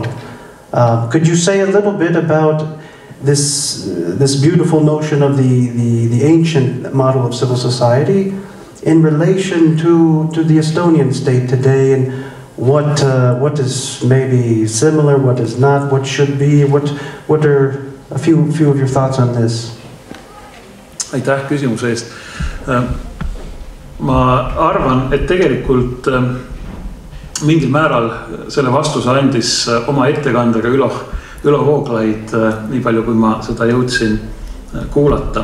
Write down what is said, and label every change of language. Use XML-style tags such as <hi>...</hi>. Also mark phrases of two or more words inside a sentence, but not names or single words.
<en>Could you say a little bit about this beautiful notion of the ancient model of civil society in relation to the Estonian state today, and what is maybe similar, what is not, what should be, what are a few of your thoughts on this?</en> <et>Aitäh küsimuse eest. Ma arvan, et tegelikult mingil määral selle vastuse andis oma ettekandega Ülo Vooglaid, nii palju kui ma seda jõudsin kuulata.</et>